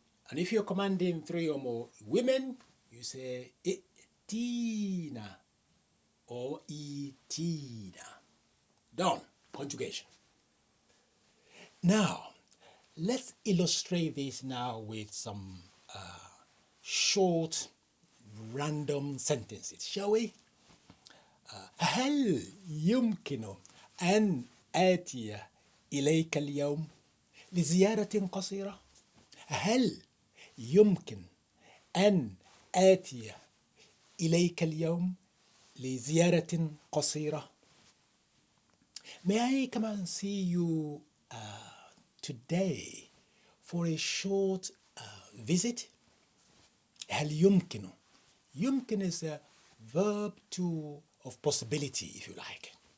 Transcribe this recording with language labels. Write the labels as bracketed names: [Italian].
[English] And if you're commanding three or more women, you say, itina or itina. Done. Conjugation. Now, let's illustrate this now with some short, random sentences, shall we? [Arabic] هل يمكن أن آتي إليك اليوم لزيارة قصيرة؟ هل يمكن أن آتي إليك اليوم لزيارة قصيرة? [English] May I come and see you today for a short visit? [Arabic] هل يمكن. [English] يمكن is a verb of possibility, if you like.